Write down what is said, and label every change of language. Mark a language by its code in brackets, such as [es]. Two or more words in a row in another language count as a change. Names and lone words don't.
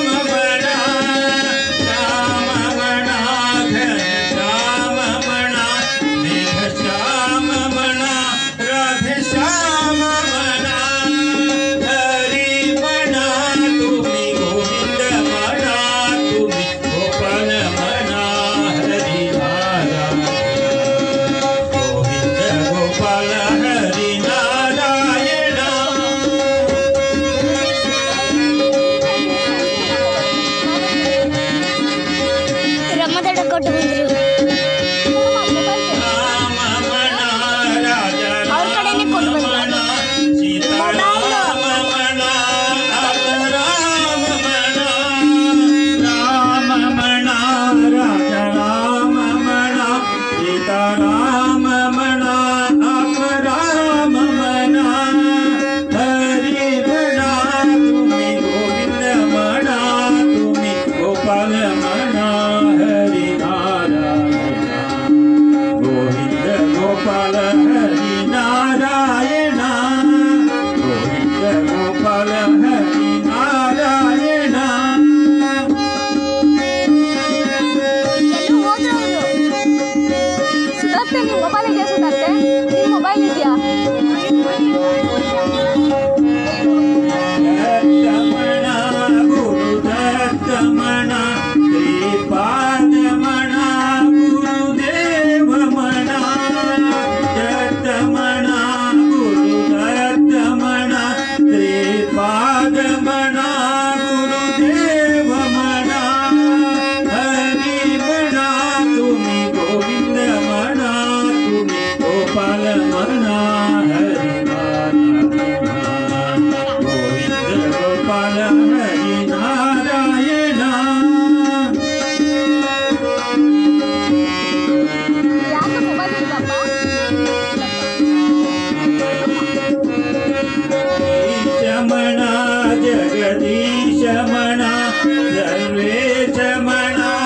[mr] म्हणा श्याम म्हणा घनश्याम म्हणा मेघश्याम म्हणा राधश्याम म्हणा हरी म्हणा तुम्ही गोविंद म्हणा तुम्ही गोपाल म्हणा हरी नारायण गोविंद गोपाल हरी नारायण [kn] ರಮ್ಮದಡ ಕೊಟ್ಟು ಬಂದ್ರು [mr] राम म्हणा राजा [kn] ಅವ್ರ ಕಡೆನೇ ಕೊಟ್ಟು ಬಂದ್ರು [mr] म्हणा सीता राम म्हणा राम म्हणा राम म्हणा राजा राम म्हणा सीता राम म्हणा राम म्हणा हरी म्हणा तुम्ही गोविंद म्हणा तुम्ही गोपाल म्हणा हरी नारायण गोविंद गोपाल हरी नारायण गोविंद गोपाल हरी नारायण [kn] ಎಲ್ಲೂ ಹೋದ್ರು ಅವರು ಸುಧಾರ್ತೆ ನಿನ್ ಮೊಬೈಲ್ ಇದೆಯಾ ಸುಧಾರ್ತೆ ನಿನ್ ಮೊಬೈಲ್ ಇದೆಯಾ [mr] दत्तमणा गुरु दत्तमणा श्रीपाद म्हणा गुरुदेव म्हणा दत्तमणा गुरु दत्तमणा श्रीपाद म्हणा गुरुदेव म्हणा हरी म्हणा तुम्ही गोविंद म्हणा तुम्ही गोपाल म्हणा हरी नारायण गोविंद गोपाल हरी नारायण [kn] ಯಾಕೆ ಮೊಬೈಲ್ ಇಲ್ಲಪ್ಪ [mr] ईश म्हणा जगदीश म्हणा सर्वेश म्हणा